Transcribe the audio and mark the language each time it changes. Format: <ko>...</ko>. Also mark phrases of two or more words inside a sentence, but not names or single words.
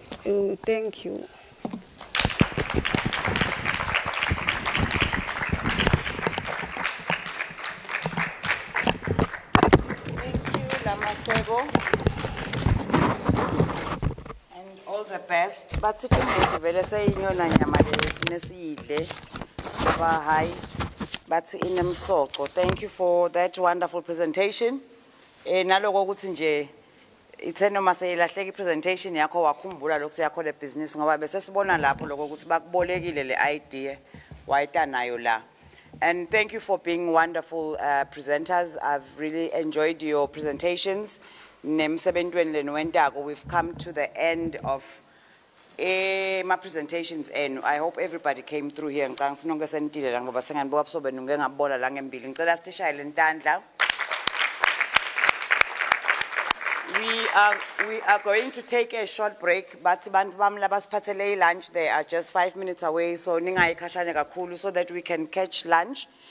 <en>Oh, thank you. Lamasego, and all the best.</en> <zu>But vele seyinyona nyama nesiyidle ba hayi bathi inemsoco.</zu> <en>Thank you for that wonderful presentation.</en> <zu>Naloko ukuthi nje ithe noma seyilahleka ipresentation yakho wakhumbula lokho yakho le business ngoba bese sibona lapho lokho ukuthi bakubolekile le idea wayita nayo la.</zu> <en>And thank you for being wonderful presenters. I've really enjoyed your presentations. We've come to the end of my presentations, and I hope everybody came through here. We are going to take a short break, but lunch, they are just 5 minutes away, so so that we can catch lunch.</en>